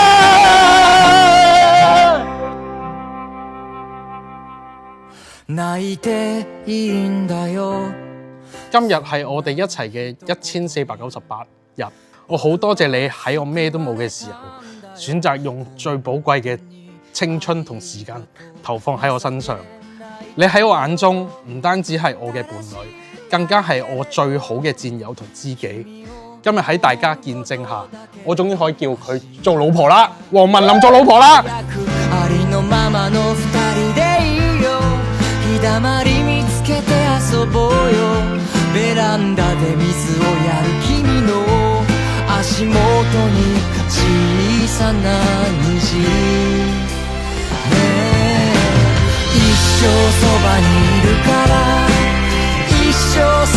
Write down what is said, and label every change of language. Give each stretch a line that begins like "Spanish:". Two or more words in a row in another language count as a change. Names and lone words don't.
Cantonese: 今日係我哋一齊嘅1498日，我好多謝你喺我咩都冇嘅時候，選擇用最寶貴嘅青春同時間投放喺我身上。你喺我眼中唔單止係我嘅伴侶，更加係我最好嘅戰友同知己。今日喺大家見證下，我終於可以叫佢做老婆啦，黃文琳做老婆啦。
Japanese: ベランダで水をやる君の足元に小さな虹ねえ一生そばにいるから一生そ